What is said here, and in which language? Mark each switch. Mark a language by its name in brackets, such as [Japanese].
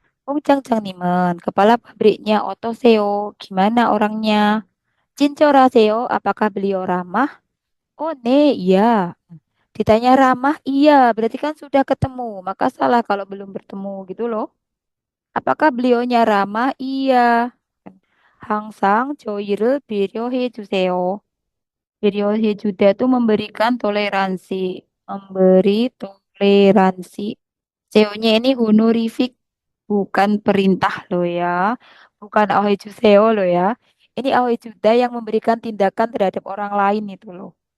[Korean] 공장장님은 [Indonesian] kepala pabriknya [Korean] 어떠세요? [Indonesian] Gimana orangnya? [Korean] 친절하세요? [Indonesian] Apakah beliau ramah? Oh, 네, iya. Ditanya ramah, iya. Berarti kan sudah ketemu. Maka salah kalau belum bertemu gitu loh. Apakah beliaunya ramah? Iya. [Korean] 항상 저희를 배려해 주세요. 배려해 주다 [Indonesian] itu memberikan toleransi. Memberi toleransi. CEO-nya ini honorific, bukan perintah loh ya. Bukan ahoy juseo loh ya. Ini ahoy juda yang memberikan tindakan terhadap orang lain itu loh.